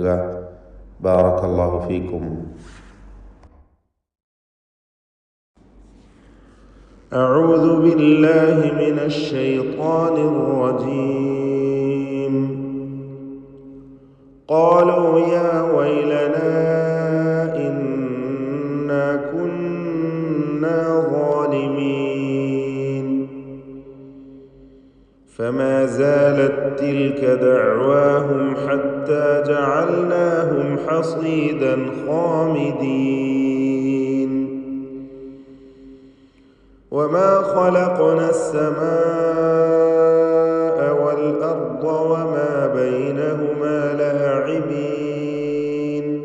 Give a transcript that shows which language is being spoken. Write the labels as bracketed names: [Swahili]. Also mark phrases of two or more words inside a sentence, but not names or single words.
[Arabic] بارك الله فيكم. أعوذ بالله من الشيطان الرجيم. قالوا يا ويلنا إنا كنا ظالمين. فما زالت تلك دعواهم حتى جعلناهم حصيدا خامدين. وما خلقنا السماء والأرض وما بينهما لاعبين.